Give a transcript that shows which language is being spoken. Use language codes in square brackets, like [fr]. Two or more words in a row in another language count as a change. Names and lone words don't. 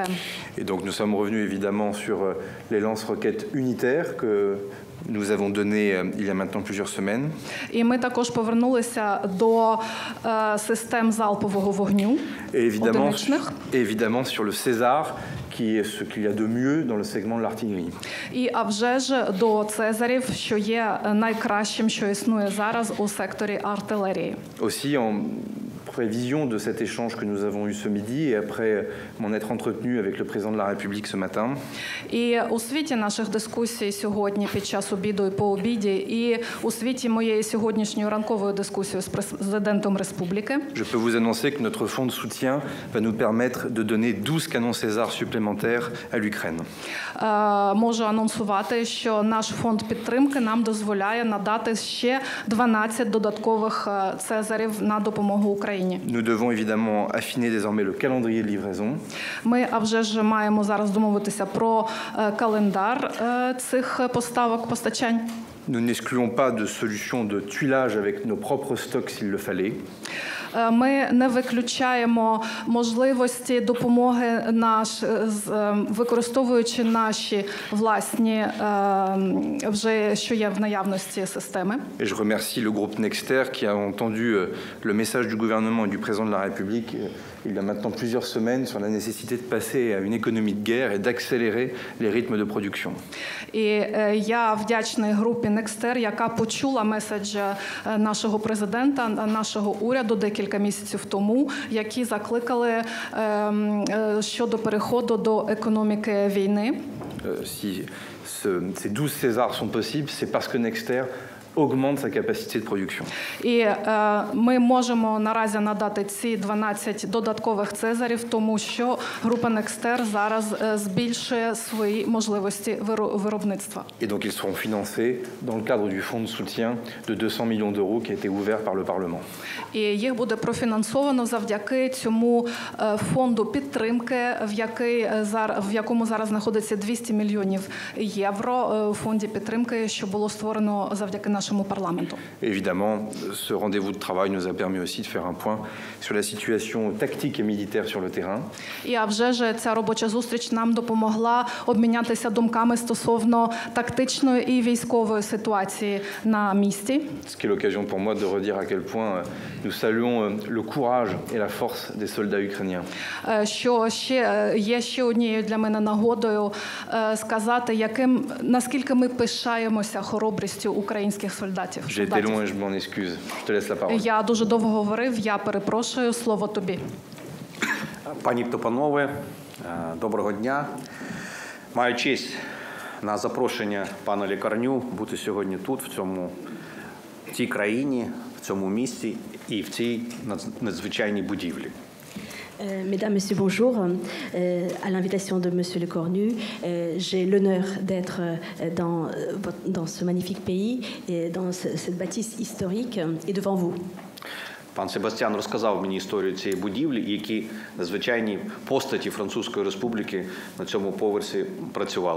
[fr] Et donc nous sommes revenus évidemment sur les lance-roquettes unitaires que nous avons données il y a maintenant plusieurs semaines. [uk] І ми також повернулися до систем залпового вогню одиничних. [fr] Évidemment sur le César, qui est ce qu'il y a de mieux dans le segment de l'artillerie. [uk] І а вже ж до Цезарів, що є найкращим, що існує зараз у секторі артилерії. [fr] Aussi en prévision de cet échange que nous avons eu ce midi et après m'en être entretenu avec le président de la République ce matin. [uk] І у світі наших дискусій сьогодні під час обіду і по обіді, і у світі моєї сьогоднішньої ранкової дискусії з президентом республіки. [fr] Je peux vous annoncer que notre fonds de soutien va nous permettre de donner 12 canons César supplémentaires à l'Ukraine. [uk] Можу анонсувати, що наш фонд підтримки нам дозволяє надати ще 12 додаткових Цезарів на допомогу Україні. [fr] Nous devons évidemment affiner désormais le calendrier de livraison. [uk] Ми, а вже ж маємо зараз домовитися про календар цих поставок, постачань. [fr] Nous n'excluons pas de solution de tuilage avec nos propres stocks s'il le fallait. [uk] Ми не виключаємо можливості допомоги використовуючи наші власні вже що є в наявності системи. [fr] Et je remercie le groupe Nexter qui a entendu le message du gouvernement et du président de la République il y a maintenant plusieurs semaines sur la nécessité de passer à une économie de guerre et d'accélérer les rythmes de production. [uk] І я вдячний групі Nexter, яка почула меседж нашого президента, нашого уряду декілька місяців тому, які закликали щодо переходу до економіки війни. [fr] Si ces 12 Césars sont possibles, c'est parce que Nexter augmente sa capacité de production. [uk] І ми можемо наразі надати ці 12 додаткових цезарів, тому що група Nexter зараз збільшує свої можливості виробництва. [fr] Et donc ils seront financés dans le cadre du fonds de soutien de 200 millions d'euros qui a été ouvert par le Parlement. [uk] І їх буде профінансовано завдяки цьому фонду підтримки, в якому зараз знаходиться 200 мільйонів євро у фонді підтримки, що було створено завдяки нашому парламенту. [fr] Évidemment, ce rendez-vous de travail nous a permis aussi de faire un point sur la situation tactique et militaire sur le terrain. [uk] І а вже ж ця робоча зустріч нам допомогла обмінятися думками стосовно тактичної і військової ситуації на місці. [fr] Ce qui est l'occasion pour moi de redire à quel point nous saluons le courage et la force des soldats ukrainiens. [uk] Що ще однією для мене нагодою сказати, наскільки ми пишаємося хоробрістю українських солдатів. [fr] J'ai été long et je m'en excuse. Je te laisse la parole. [uk] Я дуже довго говорив, я перепрошую, слово тобі. Пані та панове, доброго дня. Маю честь на запрошення пана Лікарню бути сьогодні тут, в цій країні, в цьому місті і в цій надзвичайній будівлі. [fr] Mesdames, Messieurs, bonjour. À l'invitation de Monsieur Lecornu, j'ai l'honneur d'être dans ce magnifique pays et dans cette bâtisse historique et devant vous. [uk] Пан Себастьян розказав мені історію цієї будівлі, які надзвичайні постаті Французької Республіки на цьому поверсі працювали.